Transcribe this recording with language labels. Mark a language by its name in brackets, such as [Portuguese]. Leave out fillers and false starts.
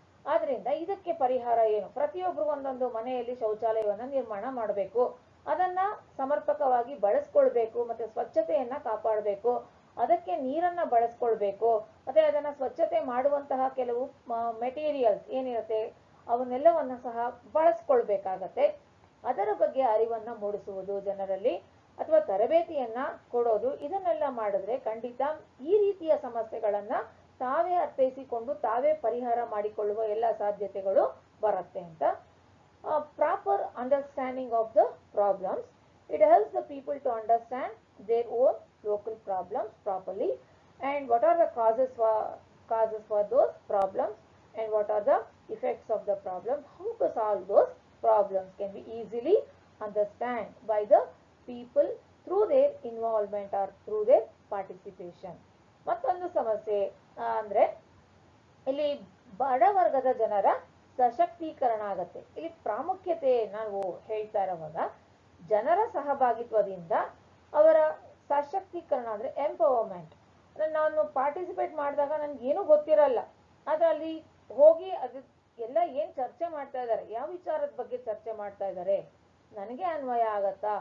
[Kannada] ಆದ್ರಿಂದ ಇದಕ್ಕೆ ಪರಿಹಾರ ಏನು? ಪ್ರತಿಯೊಬ್ರು ಒಂದೊಂದು ಮನೆಯಲ್ಲಿ ಶೌಚಾಲಯವನ್ನ ನಿರ್ಮಾಣ ಮಾಡಬೇಕು, ಅದನ್ನ ಸಮರ್ಪಕವಾಗಿ ಬಳಸ್ಕೊಳ್ಬೇಕು, ಮತ್ತೆ ಸ್ವಚ್ಛತೆಯನ್ನ ಕಾಪಾಡಬೇಕು, ಅದಕ್ಕೆ ನೀರನ್ನ ಬಳಸ್ಕೊಳ್ಬೇಕು, ಮತ್ತೆ ಅದನ್ನ ಸ್ವಚ್ಛತೆ ಮಾಡುವಂತಹ ಕೆಲವು ಮೆಟೀರಿಯಲ್ಸ್ ಏನಿರುತ್ತೆ ಅವನ್ನೆಲ್ಲವನ್ನ ಸಹ ಬಳಸ್ಕೊಳ್ಬೇಕಾಗತ್ತೆ. ಅದರ ಬಗ್ಗೆ ಅರಿವನ್ನ ಮೂಡಿಸುವುದು ಜನರಲ್ಲಿ ಅಥವಾ ತರಬೇತಿಯನ್ನ ಕೊಡೋದು, ಇದನ್ನೆಲ್ಲ ಮಾಡಿದ್ರೆ ಖಂಡಿತ ಈ ರೀತಿಯ ಸಮಸ್ಯೆಗಳನ್ನ ತಾವೇ ಅರ್ಥೈಸಿಕೊಂಡು ತಾವೇ ಪರಿಹಾರ ಮಾಡಿಕೊಳ್ಳುವ ಎಲ್ಲ ಸಾಧ್ಯತೆಗಳು ಬರುತ್ತೆ ಅಂತ. [English] Proper understanding of the problems, it helps the people to understand their own local problems properly and what are the causes for those problems and what are the effects of the problem. How to solve those problems can be easily understand by the people through their involvement or through their participation. [Kannada] ಮತ್ತೊಂದು ಸಮಸ್ಯೆ ಅಂದ್ರೆ ಇಲ್ಲಿ ಬಡವರ್ಗದ ಜನರ ಸಶಕ್ತೀಕರಣ ಆಗತ್ತೆ. ಇಲ್ಲಿ ಪ್ರಾಮುಖ್ಯತೆ ನಾವು ಹೇಳ್ತಾ ಇರುವಾಗ ಜನರ ಸಹಭಾಗಿತ್ವದಿಂದ ಅವರ ಸಶಕ್ತೀಕರಣ ಅಂದ್ರೆ ಎಂಪವರ್ಮೆಂಟ್. ನಾನು ಪಾರ್ಟಿಸಿಪೇಟ್ ಮಾಡಿದಾಗ ನನ್ಗೆ ಏನೂ ಗೊತ್ತಿರಲ್ಲ, ಆದ್ರೆ ಅಲ್ಲಿ ಹೋಗಿ ಅದು ಎಲ್ಲ ಏನ್ ಚರ್ಚೆ ಮಾಡ್ತಾ ಇದ್ದಾರೆ, ಯಾವ ವಿಚಾರದ ಬಗ್ಗೆ ಚರ್ಚೆ ಮಾಡ್ತಾ ಇದ್ದಾರೆ, ನನಗೆ ಅನ್ವಯ ಆಗತ್ತಾ?